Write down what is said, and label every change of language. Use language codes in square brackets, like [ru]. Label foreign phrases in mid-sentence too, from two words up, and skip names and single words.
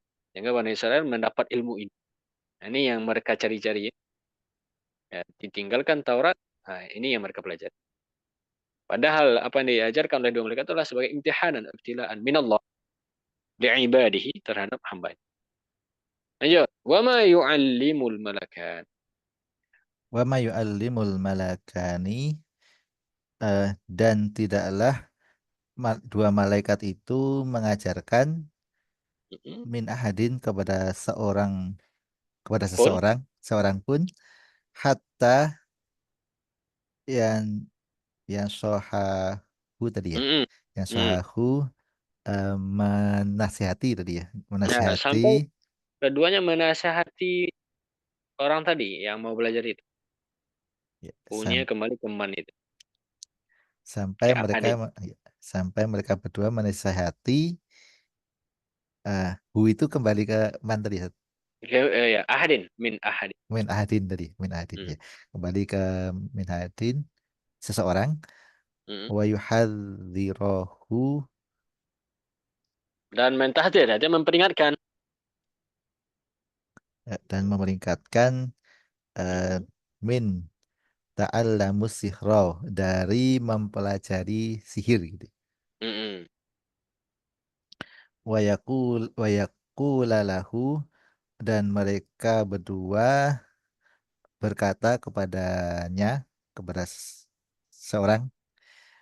[id] Sehingga Bani Israel mendapat ilmu ini. Nah, ini yang mereka cari-cari ya. Ya, ditinggalkan Taurat. Nah, ini yang mereka pelajari. Padahal apa yang diajarkan oleh dua malaikat itulah sebagai [ar] امتحانا ابتلاء من الله لعباده [id] terhadap hamba. Lanjut. [ar] وما يعلم الملكان. وما يعلم الملكان [id] dan tidaklah dua malaikat itu mengajarkan Mm-mm. [ar] من أحد kepada [id] Pun. seorang pun hatta yang sohahu tadi ya Mm-mm. yang Mm. sohahu menasihati tadi ya Nah, menasihati sampai keduanya menasihati orang tadi yang mau belajar itu. ya, Punya kembali ke man itu. sampai Ke mereka ahadin. ya, sampai mereka berdua menasihati hu itu kembali ke man tadi ya Ya, ahadin. [ar] من أحد. من أحد Mm. [id] ya kembali ke [ar] من أحد [id] seseorang Mm. [ar] ويحذره [id] Dan mentahdir, dia memperingatkan. dan memeringkatkan eh, Mm. [ar] من تعلم السحر [id] dari mempelajari sihir gitu. Mm-mm. [ar] ويقول له [id] dan mereka berdua berkata kepada seorang Kepada orang itu yang